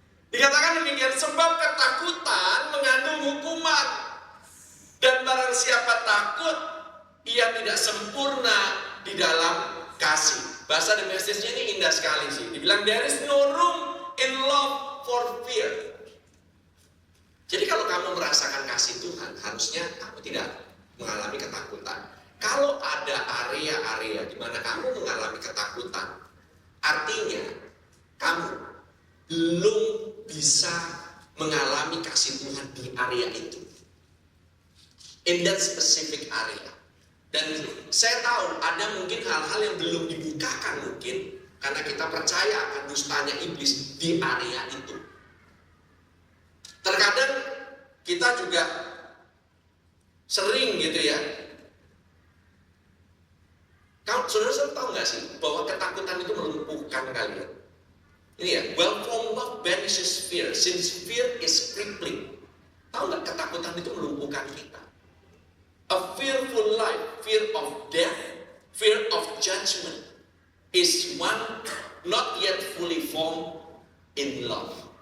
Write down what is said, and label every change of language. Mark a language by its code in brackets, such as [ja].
[id] Dikatakan demikian, sebab ketakutan mengandung hukuman. Dan barang siapa takut, ia tidak sempurna di dalam kasih. Bahasa The Message-nya ini indah sekali sih. Dibilang, [en] there is no room in love for fear. [id] Jadi kalau kamu merasakan kasih Tuhan, harusnya kamu tidak mengalami ketakutan. Kalau ada area-area di mana kamu mengalami ketakutan, artinya kamu belum bisa mengalami kasih Tuhan di area itu. [en] In that specific area. [id] Dan saya tahu ada mungkin hal-hal yang belum dibukakan mungkin karena kita percaya akan dustanya iblis di area itu. Terkadang kita juga sering gitu ya. Saudara tahu nggak sih bahwa ketakutan itu melumpuhkan kalian? Ini ya, [en] well from love banishes fear, since fear is crippling. [id] Tahu nggak ketakutan itu melumpuhkan kita? [en] A fearful life, fear of death, fear of judgment, is one not yet fully formed in love.